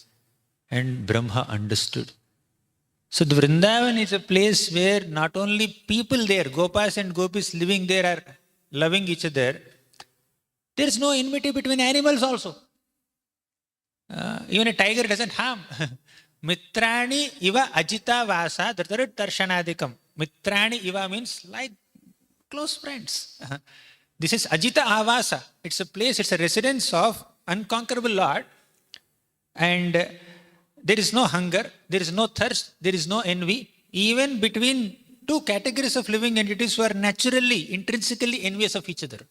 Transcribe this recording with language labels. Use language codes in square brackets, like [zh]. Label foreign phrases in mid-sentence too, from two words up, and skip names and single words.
[en] And Brahma understood. So the Vrindavan is a place where not only people there, Gopas and Gopis living there are loving each other, there is no enmity between animals also. Even a tiger doesn't harm. [sa] Mitrani iva ajita vasa dhritarut darshanadikam. Mitrani iva [en] means like close friends. This is [sa] ajita avasa. [en] It's a place, it's a residence of unconquerable Lord. And there is no hunger, there is no thirst, there is no envy, even between two categories of living entities who are naturally, intrinsically envious of each other.